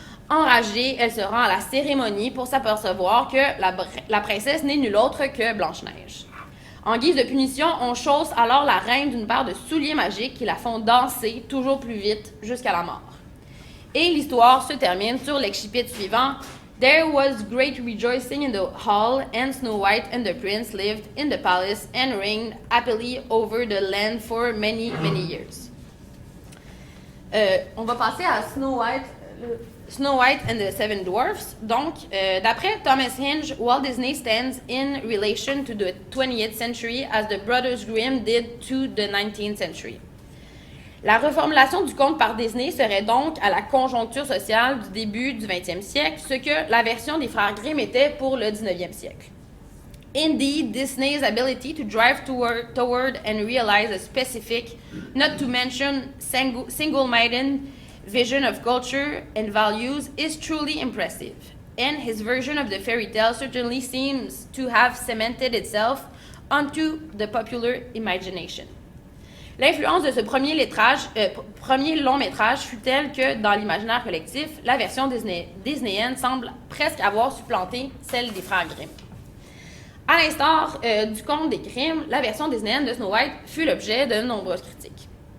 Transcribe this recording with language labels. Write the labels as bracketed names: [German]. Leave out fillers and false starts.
[French] Enragée, elle se rend à la cérémonie pour s'apercevoir que la princesse n'est nulle autre que Blanche-Neige. En guise de punition, on chausse alors la reine d'une paire de souliers magiques qui la font danser toujours plus vite jusqu'à la mort. Et l'histoire se termine sur l'excipit suivant. [English] There was great rejoicing in the hall, and Snow White and the prince lived in the palace and reigned happily over the land for many, many years. [French] On va passer à Snow White and the Seven Dwarfs. Donc, d'après [English] Thomas Hinge, Walt Disney stands in relation to the 20th century as the Brothers Grimm did to the 19th century. [French] La reformulation du conte par Disney serait donc à la conjoncture sociale du début du 20e siècle, ce que la version des frères Grimm était pour le 19e siècle. [English] Indeed, Disney's ability to drive toward and realize a specific, not to mention single-minded vision of culture and values is truly impressive, and his version of the fairy tale certainly seems to have cemented itself onto the popular imagination. [French] L'influence de ce premier long métrage fut telle que, dans l'imaginaire collectif, la version disnéenne semble presque avoir supplanté celle des frères Grimm. À l'instar du conte des Grimm, la version disnéenne de Snow White fut l'objet de nombreuses critiques.